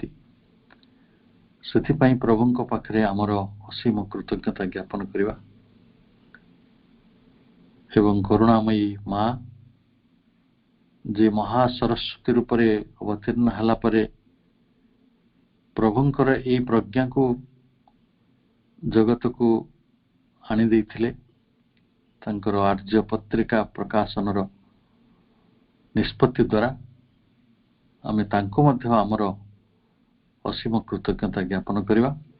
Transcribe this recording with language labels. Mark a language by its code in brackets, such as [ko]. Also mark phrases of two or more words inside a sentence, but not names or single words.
[or] ସେଥିପାଇଁ ପ୍ରଭୁଙ୍କ ପାଖରେ ଆମର ଅସୀମ କୃତଜ୍ଞତା ଜ୍ଞାପନ କରିବା ଏବଂ କରୁଣାମୟୀ ମା ଯେ ମହା ସରସ୍ୱତୀ ରୂପରେ ଅବତୀର୍ଣ୍ଣ ହେଲା ପରେ ପ୍ରଭୁଙ୍କର ଏଇ ପ୍ରଜ୍ଞା କୁ ଜଗତ କୁ ଆଣି ଦେଇଥିଲେ ତାଙ୍କର ଆର୍ଯ୍ୟ ପତ୍ରିକା ପ୍ରକାଶନ ର ନିଷ୍ପତ୍ତି ଦ୍ୱାରା ଆମେ ତାଙ୍କୁ ମଧ୍ୟ ଆମର ଅସୀମ କୃତଜ୍ଞତା ଜ୍ଞାପନ କରିବା।